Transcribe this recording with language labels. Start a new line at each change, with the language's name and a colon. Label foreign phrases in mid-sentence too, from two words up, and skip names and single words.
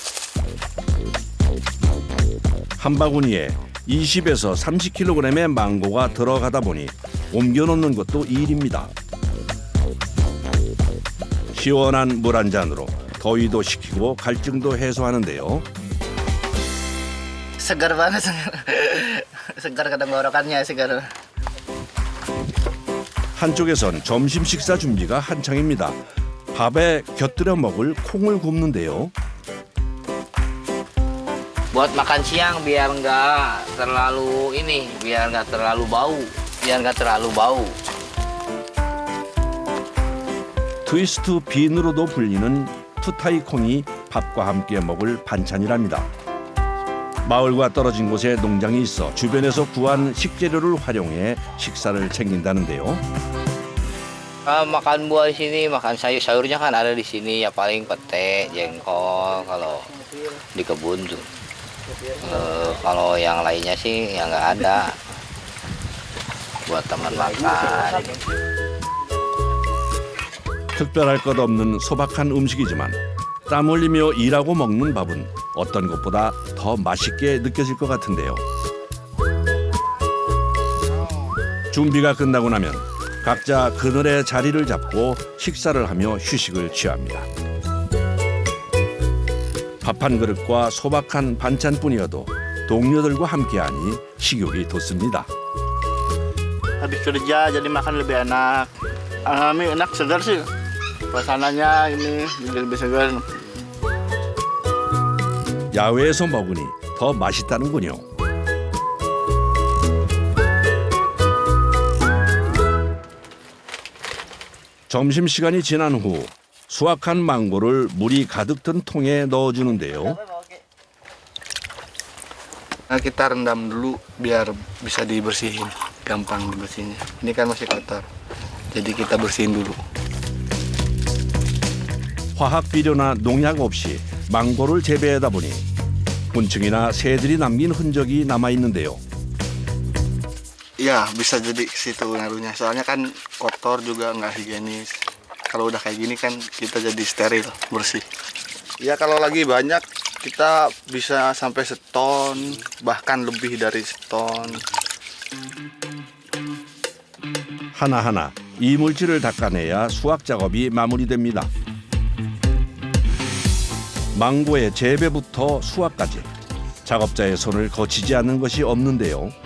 Korean: 한 바구니에 20에서 30kg의 망고가 들어가다 보니 옮겨놓는 것도 일입니다. 시원한 물 한 잔으로 더위도 식히고 갈증도 해소하는데요.
Indonesian: Segar banget, segar tenggorokannya segar.
Korean: 한쪽에선 점심 식사 준비가 한창입니다. 밥에 곁들여 먹을 콩을 굽는데요.
Indonesian: Buat makan siang biar nggak terlalu biar nggak terlalu bau.
Korean: 트위스트 빈으로도 불리는 투타이 콩이 밥과 함께 먹을 반찬이랍니다. 마을과 떨어진 곳에 농장이 있어 주변에서 구한 식재료를 활용해 식사를 챙긴다는데요.
Indonesian: Makan buah di sini, makan sayurnya kan ada di sini ya paling pete, jengkol kalau di kebun tuh. Kalau yang lainnya sih ya nggak ada buat teman makan.
Korean: 특별할 것 없는 소박한 음식이지만 땀 흘리며 일하고 먹는 밥은 어떤 것보다 더 맛있게 느껴질 것 같은데요. 준비가 끝나고 나면 각자 그늘에 자리를 잡고 식사를 하며 휴식을 취합니다. 밥 한 그릇과 소박한 반찬뿐이어도 동료들과 함께하니 식욕이 돋습니다.
Indonesian: Habis kerja jadi makan lebih enak. Alami enak, segar sih. Suasananya ini jadi lebih segar.
Korean: 야외에서 먹으니 더 맛있다는군요. 점심시간이 지난 후 수확한 망고를 물이 가득 든 통에 넣어주는데요.
Indonesian: Nah, kita rendam dulu biar bisa dibersihin, gampang dibersihinnya. Ini kan masih kotor, jadi kita bersihin dulu.
Korean: 화학 비료나 농약 없이 망고를 재배하다 보니 곤충이나 새들이 남긴 흔적이 남아 있는데요.
Indonesian: Iya, bisa jadi ke situ ngaruhnya. Soalnya kan kotor juga nggak higienis. Kalau udah kayak gini kan kita jadi steril, bersih. Ya kalau lagi banyak kita bisa sampai seton, bahkan lebih dari seton.
Korean: 하나하나 이물질을 닦아내야 수확 작업이 마무리됩니다. 망고의 재배부터 수확까지 작업자의 손을 거치지 않는 것이 없는데요.